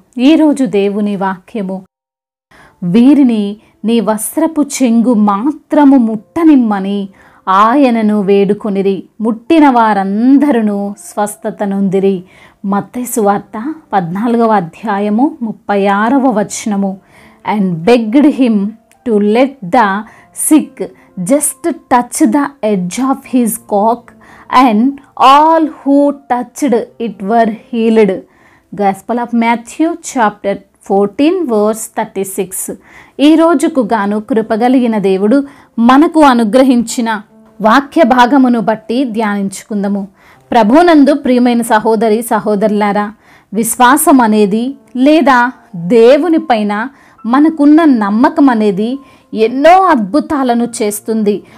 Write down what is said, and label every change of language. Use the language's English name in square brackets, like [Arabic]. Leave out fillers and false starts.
[Telugu] ఈరోజు దేవుని వాక్యము, వీరిని నీ వస్త్రపు చెంగు మాత్రము ముట్టనిమ్మని ఆయనను వేడుకొనిరి, ముట్టిన వారందరూ స్వస్థత నొందిరి. మత్తయి సువార్త 14వ అధ్యాయము 36వ వచనము. [English] And begged him to let the sick just touch the edge of his coat, and all who touched it were healed. Gospel of Matthew chapter 14 verse 36. [Telugu] ఈ రోజుకు గాను కృపగలిగిన దేవుడు మనకు అనుగ్రహించిన వాక్య భాగమును బట్టి ధ్యానించుకుందాము. ప్రభునందు ప్రియమైన సహోదరి సహోదరులారా, విశ్వాసం అనేది లేదా దేవుని పైన మనకున్న నమ్మకం అనేది ఎన్నో అద్భుతాలను చేస్తుంది.